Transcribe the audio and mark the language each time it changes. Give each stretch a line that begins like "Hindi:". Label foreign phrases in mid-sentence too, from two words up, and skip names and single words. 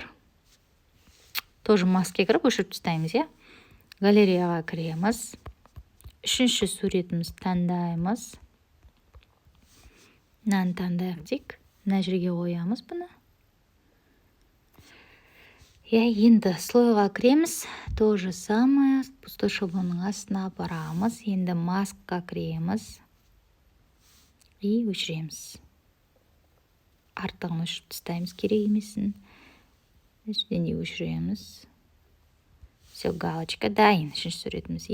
Kazakh: Тоже маске кіріп өшіріп тастаймыз, Галереяға кіреміз. Үшінші суретіміз таңдаймыз. Мынаны таңдайық дейік. Мына жерге қоямыз бұны. Енді слойға кіреміз.
Russian: То же самое. Пустой
Kazakh: шаблонның астына апарамыз. Енді маскқа кіреміз. И өшіреміз. Артығын өшіріп тастаймыз, керек емесін. Үстіне өшіреміз. Все, галочка дайын. Үшінші суретіміз.